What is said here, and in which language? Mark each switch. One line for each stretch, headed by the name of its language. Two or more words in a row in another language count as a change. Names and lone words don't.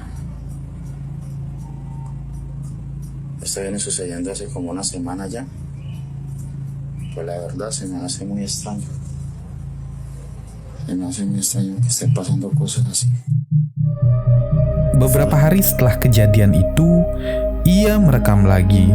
Spanish: Esto viene sucediendo hace como una semana ya. Pues la verdad se me hace muy extraño. Se me hace muy extraño que estén pasando cosas así.
Indonesian: Beberapa hari setelah kejadian itu, ia merekam lagi.